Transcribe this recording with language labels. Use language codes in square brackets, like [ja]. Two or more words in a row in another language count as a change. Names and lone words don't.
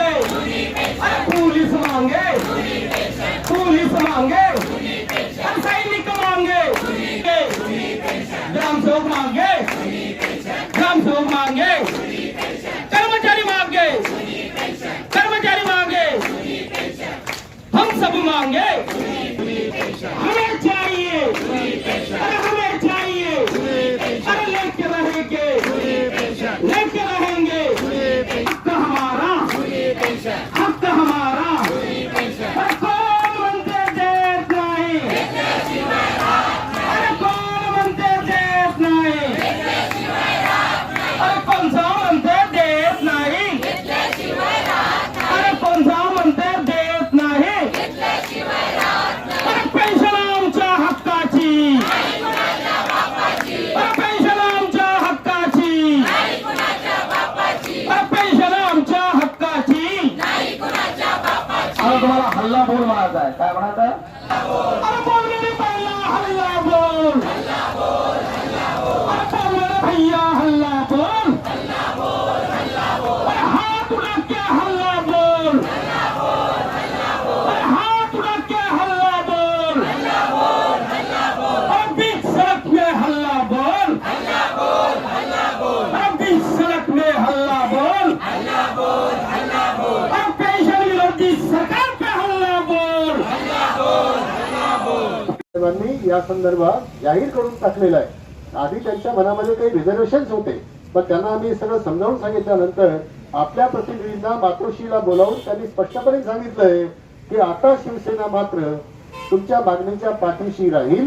[hi] अरे पुलिस मांगे, पुलिस मांगे, सैनिक मांगे, ग्रामसेवक मांगे, ग्रामसेवक मांगे, कर्मचारी मांगे, कर्मचारी मांगे, हम सब मांगे. हमें चाहिए, अरे हमें चाहिए, अरे लेके रहेंगे, लेके रहेंगे. हक हमारा, हक हमारा. [mr] अरे कौन म्हणते देत नाही, अरे कोण म्हणते देत नाही, अरे कोणता म्हणते देत नाही, अरे कोणता म्हणते देत नाही. अरे पेन्शन आमच्या हक्काची, अरे पेन्शन आमच्या हक्काची, अरे पेन्शन आमच्या हक्काची. आता तुम्हाला हल्ला बोल म्हणायचा आहे. काय म्हणायचं आहे? [hi] अरे बोल मेरी बहना हल्ला बोल, अरे बोल मेरे भैया हल्ला बोल, अरे हाथ उठा के हल्ला बोल, अरे हाथ उठा के हल्ला बोल, अरे बीच सड़क में हल्ला बोल, अरे बीच सड़क में हल्ला बोल, अरे पेंशन विरोधी सरकार पे हल्ला बोल. [mr] साहेबांनी या संदर्भात जाहीर करून टाकलेलं आहे. आधी त्यांच्या मनामध्ये काही रिझर्वेशन्स होते, पण त्यांना आम्ही सगळं समजावून सांगितल्यानंतर आपल्या प्रतिनिधींना मातोश्रीला बोलावून त्यांनी स्पष्टपणे सांगितलंय की आता शिवसेना मात्र तुमच्या मागणीच्या पाठीशी राहील.